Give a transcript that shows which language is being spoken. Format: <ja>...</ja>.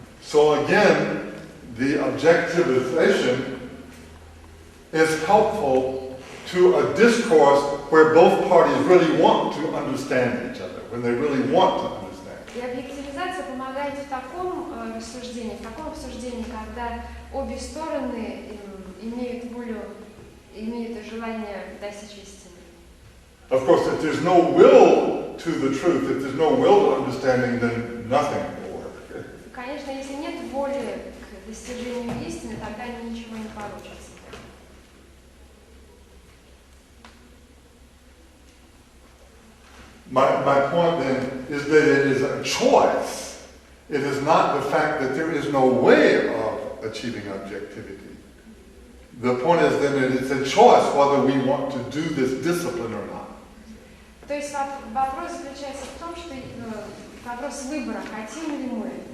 <en>So again, the objectivization is helpful to a discourse where both parties really want to understand each other, when they really want to understand.</en> <ru>И объективизация помогает в таком рассуждении, в таком обсуждении, когда обе стороны имеют волю, имеют желание достичь истины.</ru> <en>Of course, if there's no will to the truth, if there's no will to understanding, then nothing will work.</en> <ru>Конечно, если нет воли к достижению истины, тогда ничего не получится.</ru> <en>My point then is that it is a choice. It is not the fact that there is no way of achieving objectivity. The point is then that it's a choice whether we want to do this discipline or not.</en> <ru>То есть вопрос заключается в том, что вопрос выбора, хотим ли мы,</ru>